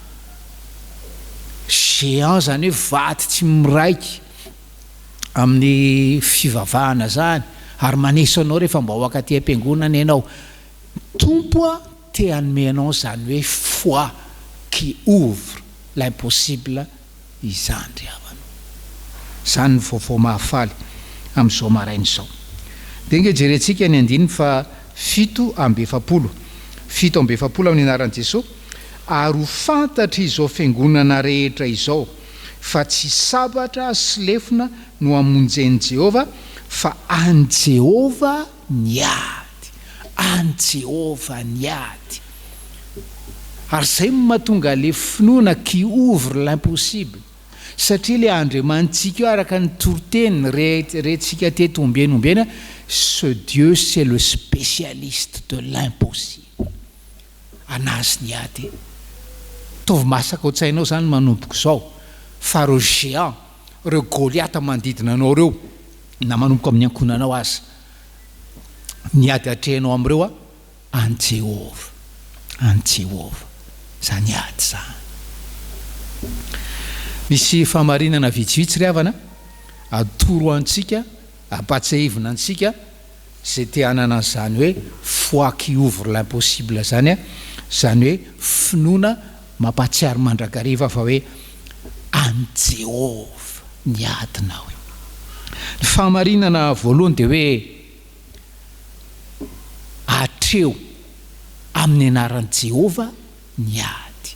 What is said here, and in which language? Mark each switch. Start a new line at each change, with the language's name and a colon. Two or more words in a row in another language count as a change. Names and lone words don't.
Malagasy: Géant zany hoe vaty tsy miraiky amin'ny fivavahana zany, ary maneso anao rehefa mba ho akaty am-piangonana ianao. Tompo a te hanome anao zany hoe
French: foi qui ouvre l'impossible
Malagasy: izany ry havana. Zany ny vaovao mahafaly amin'izao maraina izao. Dia inge jerentsika ny 7:7 amin'ny anaran'i Jesosy. Ary ho fantatra izao fiangonana rehetra izao fa tsy sabatra sy lefona no amonjeny Jehova, fa an Jehova ny ady. An Jehova ny ady. Ary zay mahatonga le finoana
French: qui ouvre l'impossible.
Malagasy: Satria le Andriamanitsika araka ny toroteny rehetrika teto ombienombena,
French: ce Dieu c'est le spécialiste de l'impossible.
Malagasy: Anazy ny ady. Tovy masaka ao tsainao zany manomboka zao, fa reo géant, reo Goliata manodidina anao reo, na manomboka amin'ny ankonanao azy, ny ady atrehanao am'ireo a an Jehova, zany ady zany. Misy famarinana vitsivitsy ry havana atoro antsika, ampatsahivina antsika zay te hanana zany hoe
French: foi qui ouvre l'impossible
Malagasy: zany a, zany hoe finoana mampatsiary mandrakariva fa hoe an Jehova ny adinao. Ny famarinana voalohany dia hoe atreo amin'ny anaran'i Jehova ny ady.